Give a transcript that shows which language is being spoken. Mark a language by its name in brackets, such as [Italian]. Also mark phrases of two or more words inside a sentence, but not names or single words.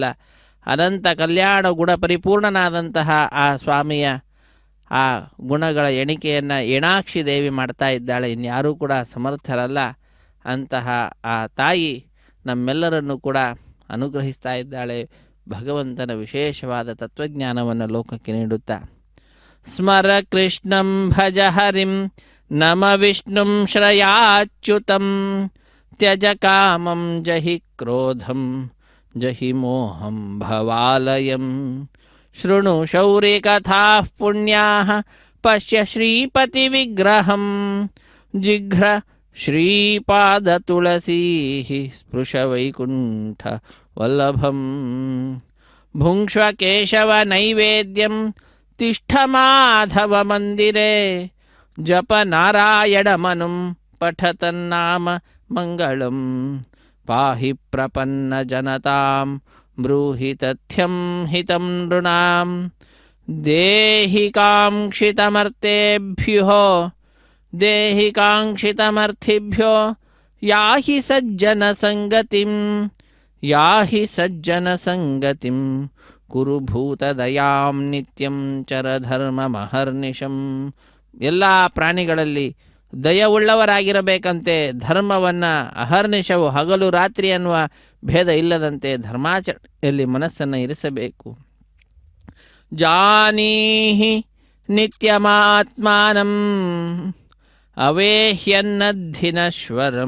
[Kannada] ಅನಂತ ಕಲ್ಯಾಣ ಗುಣ ಪರಿಪೂರ್ಣನಾದಂತಹ ಆ ಸ್ವಾಮಿಯ ಆ ಗುಣಗಳ ಎಣಿಕೆಯನ್ನು ಏಣಾಕ್ಷಿ ದೇವಿ ಮಾಡ್ತಾ ಇದ್ದಾಳೆ, ಇನ್ಯಾರೂ ಕೂಡ ಸಮರ್ಥರಲ್ಲ. ಅಂತಹ ಆ ತಾಯಿ ನಮ್ಮೆಲ್ಲರನ್ನು ಕೂಡ ಅನುಗ್ರಹಿಸ್ತಾ ಇದ್ದಾಳೆ. ಭಗವಂತನ ವಿಶೇಷವಾದ ತತ್ವಜ್ಞಾನವನ್ನು ಲೋಕಕ್ಕೆ ನೀಡುತ್ತಾ [Sanskrit] ಸ್ಮರ ಕೃಷ್ಣಂ ಭಜ ಹರಿಂ ನಮ ವಿಷ್ಣುಂ ಶ್ರಯಾಚ್ಯುತಂ ತ್ಯಜ ಕಾಮಂ ಜಹಿ ಕ್ರೋಧಂ ಜಹಿ ಮೋಹಂ ಭವಾಲಯಂ ಶೃಣು ಶೌರ್ಯ ಕಥಾ ಪುಣ್ಯಾಃ ಪಶ್ಯ ಶ್ರೀಪತಿ ವಿಗ್ರಹಂ ಜಿಘ್ರ ಶ್ರೀಪಾದ ತುಳಸೀ ಸ್ಪೃಶ ವೈಕುಂಠ ವಲ್ಲಭಂ ಭುಂಕ್ಷ್ವ ಕೇಶವ ನೈವೇದ್ಯಂ ತಿಷ್ಠ ಮಾಧವ ಮಂದಿರೆ ಜಪ ನಾರಾಯಣಮನುಂ ಪಠತನ್ನಾಮ ಮಂಗಳಂ ಪಾಹಿ ಪ್ರಪನ್ನ ಜನತಾಂ ಬ್ರೂಹಿ ತಥ್ಯಂ ಹಿತಂ ನೃಣಾಂ ದೇಹಿ ಕಾಂಕ್ಷಿತಮರ್ಥೇಭ್ಯೋ ದೇಹಿ ಕಾಂಕ್ಷಿತಮರ್ಥಿಭ್ಯೋ ಯಾಹಿ ಸಜ್ಜನ ಸಂಗತಿಂ ಯಾಹಿ ಸಜ್ಜನ ಸಂಗತಿಂ ಕುರು ಭೂತದಯಾಂ ನಿತ್ಯಂ ಚರಧರ್ಮ ಮಹರ್ನಿಶಂ. [Kannada] ಎಲ್ಲ ಪ್ರಾಣಿಗಳಲ್ಲಿ ದಯವುಳ್ಳವರಾಗಿರಬೇಕಂತೆ, ಧರ್ಮವನ್ನು ಅಹರ್ನಿಶವು ಹಗಲು ರಾತ್ರಿ ಅನ್ನುವ ಭೇದ ಇಲ್ಲದಂತೆ ಧರ್ಮಾಚರಣೆಯಲ್ಲಿ ಮನಸ್ಸನ್ನು ಇರಿಸಬೇಕು. [Sanskrit] ಜಾನೀಹಿ ನಿತ್ಯಮಾತ್ಮಾನಂ ಅವೇಹ್ಯನ್ನದ್ಧಿನಶ್ವರಂ.